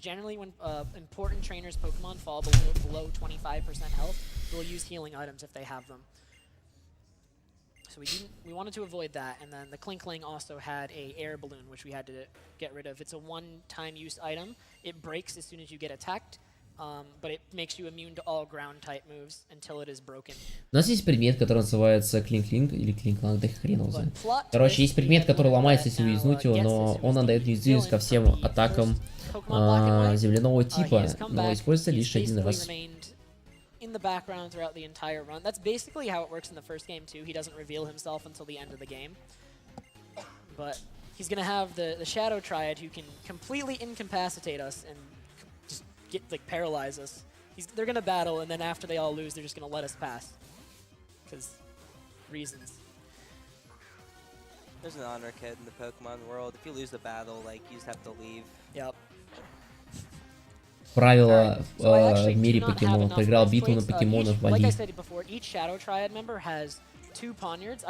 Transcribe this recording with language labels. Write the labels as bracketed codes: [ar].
[en] Generally, when important trainers' Pokemon fall below 25% health, we'll use healing items if they have them. So we wanted to avoid that, and then the Klinkling also had a air balloon, which we had to get rid of. It's a one-time use item. It breaks as soon as you get attacked, but it makes you immune to all ground-type moves until it is broken. [ru] У нас есть предмет, который называется клинк-клинк или клинк-кланк, да хрен его знает. Короче, есть предмет, который ломается, если уязнуть его, но он отдает неуязвимость ко всем атакам земляного типа, но используется лишь один раз. [en] In the background throughout the entire run. That's basically how it works in the first game too. He doesn't reveal himself until the end of the game. But he's going to have the Shadow Triad who can completely incapacitate us and just paralyze us. They're going to battle, and then after they all lose, they're just going to let us pass. Because reasons. There's an honor kit in the Pokemon world. If you lose a battle, like, you just have to leave. Yep. [ru] Правило в мире покемонов. Проиграл битву на покемонов, вали. [en] Like I said before, each Shadow Triad member has 2 Poniards.